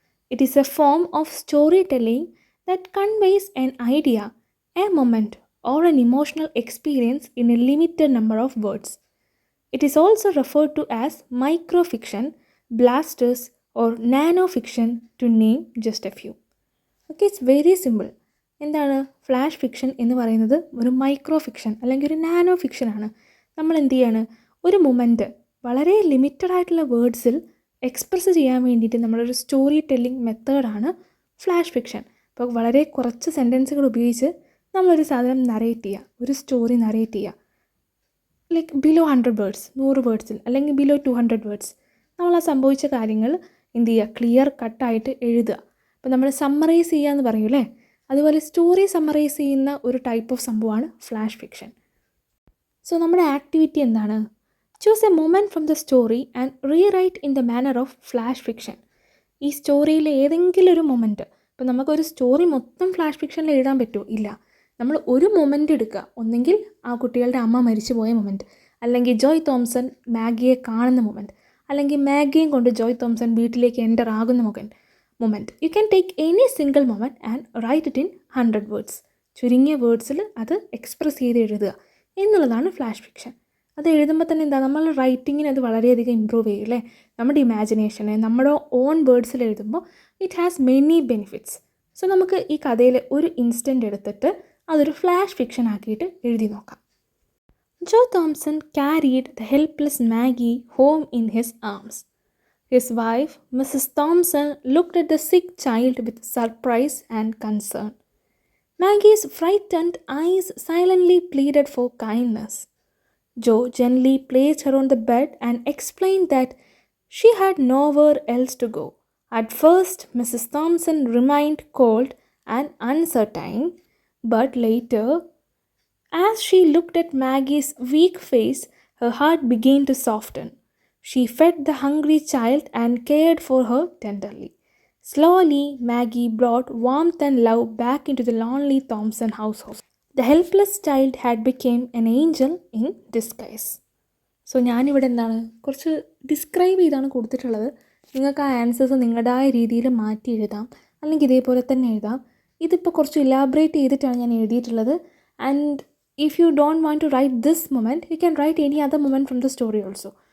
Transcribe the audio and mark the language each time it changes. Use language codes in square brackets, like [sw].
[en] It is a form of storytelling that conveys an idea, a moment, or an emotional experience in a limited number of words. It is also referred to as microfiction, blasters, or nanofiction to name just a few. Okay, it's very simple. [ml] എന്താണ് flash fiction എന്ന് പറയുന്നത്? ഒരു micro fiction അല്ലെങ്കിൽ ഒരു nano ഫിക്ഷനാണ്. നമ്മൾ എന്ത് ചെയ്യാണ്, ഒരു മൊമെൻറ്റ് വളരെ ലിമിറ്റഡ് ആയിട്ടുള്ള വേർഡ്സിൽ എക്സ്പ്രസ് ചെയ്യാൻ വേണ്ടിയിട്ട് നമ്മളൊരു സ്റ്റോറി ടെല്ലിംഗ് മെത്തേഡാണ് ഫ്ലാഷ് ഫിക്ഷൻ. അപ്പോൾ വളരെ കുറച്ച് സെൻറ്റൻസുകൾ ഉപയോഗിച്ച് നമ്മളൊരു സാധനം നറേറ്റ് ചെയ്യുക, ഒരു സ്റ്റോറി നറേറ്റ് ചെയ്യുക. ലൈക്ക് ബിലോ 100 വേർഡ്സ്, 100 വേർഡ്സിൽ അല്ലെങ്കിൽ ബിലോ 200 വേർഡ്സ് നമ്മൾ ആ സംഭവിച്ച കാര്യങ്ങൾ എന്ത് ചെയ്യുക, ക്ലിയർ കട്ടായിട്ട് എഴുതുക. അപ്പോൾ നമ്മൾ സമ്മറൈസ് ചെയ്യുക എന്ന് പറയും അല്ലേ, അതുപോലെ സ്റ്റോറി സമ്മറൈസ് ചെയ്യുന്ന ഒരു ടൈപ്പ് ഓഫ് സംഭവമാണ് ഫ്ലാഷ് ഫിക്ഷൻ. സോ നമ്മുടെ ആക്ടിവിറ്റി എന്താണ്? [en] Choose a moment from the story and rewrite in the manner of flash fiction. [ml] ഈ സ്റ്റോറിയിലെ ഏതെങ്കിലും ഒരു മൊമെൻറ്റ്, ഇപ്പോൾ നമുക്കൊരു സ്റ്റോറി മൊത്തം ഫ്ലാഷ് ഫിക്ഷനിൽ എഴുതാൻ പറ്റുമോ? ഇല്ല. നമ്മൾ ഒരു മൊമെൻറ്റ് എടുക്കുക. ഒന്നെങ്കിൽ ആ കുട്ടികളുടെ അമ്മ മരിച്ചു പോയ മൊമെൻറ്റ്, അല്ലെങ്കിൽ ജോയ് തോംസൺ മാഗിയെ കാണുന്ന മൊമെൻറ്റ്, അല്ലെങ്കിൽ മാഗിയും കൊണ്ട് ജോയ് തോംസൺ വീട്ടിലേക്ക് എൻ്റർ ആകുന്ന moment. [en] You can take any single moment and write it in 100 words. [ml] ചുരുങ്ങിയ വേർഡ്സിൽ അത് എക്സ്പ്രസ് ചെയ്ത് എഴുതുക എന്നുള്ളതാണ് ഫ്ലാഷ് ഫിക്ഷൻ. അത് എഴുതുമ്പോൾ തന്നെ എന്താ, നമ്മൾ റൈറ്റിങ്ങിന് അത് വളരെയധികം ഇമ്പ്രൂവ് ചെയ്യും അല്ലേ. നമ്മുടെ ഇമാജിനേഷനെ നമ്മുടെ ഓൺ വേർഡ്സിൽ എഴുതുമ്പോൾ [en] It has many benefits. [ml] So നമുക്ക് ഈ കഥയിലെ ഒരു ഇൻസ്റ്റൻറ്റ് എടുത്തിട്ട് അതൊരു ഫ്ലാഷ് ഫിക്ഷൻ ആക്കിയിട്ട് എഴുതി നോക്കാം. [en] Joe Thompson carried the helpless Maggie home in his arms. His wife, Mrs. Thompson, looked at the sick child with surprise and concern. Maggie's frightened eyes silently pleaded for kindness. Joe gently placed her on the bed and explained that she had nowhere else to go. At first, Mrs. Thompson remained cold and uncertain, but later, as she looked at Maggie's weak face, her heart began to soften. She fed the hungry child and cared for her tenderly. Slowly, Maggie brought warmth and love back into the lonely Thompson household. The helpless child had become an angel in disguise. [ml] So ഞാനിവിടെ എന്താണ് കുറച്ച് describe ചെയ്താണ് കൊടുത്തിട്ടുള്ളത്. നിങ്ങൾക്ക് ആ answers നിങ്ങളുടേതായ രീതിയിൽ മാറ്റി എഴുതാം, അല്ലെങ്കിൽ ഇതേപോലെ തന്നെ എഴുതാം. ഇതിപ്പോൾ കുറച്ച് ഇലാബറേറ്റ് ചെയ്തിട്ടാണ് ഞാൻ എഴുതിയിട്ടുള്ളത്. [en] And if you don't want to write this moment, you can write any other moment from the story also.